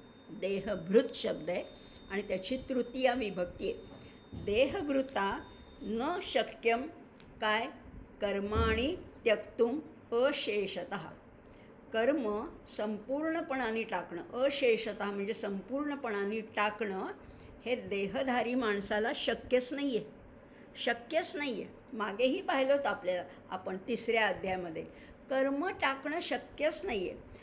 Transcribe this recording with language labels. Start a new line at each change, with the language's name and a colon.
Marathi: देहभृत शब्द आहे आणि त्याची तृतीया विभक्ती आहे.
Sanskrit: देहभृता न शक्यं
Marathi: काय?
Sanskrit: कर्माणि त्यक्तुं अशेषतः.
Marathi: कर्म संपूर्णपणाने टाकणं, अशेषतः म्हणजे संपूर्णपणाने टाकणं, हे देहधारी माणसाला शक्यच नाही आहे. शक्यच नाही आहे. मागेही पाहिलं होतं आपण 3ऱ्या अध्यायामध्ये, कर्म टाकणं शक्यच नाही आहे.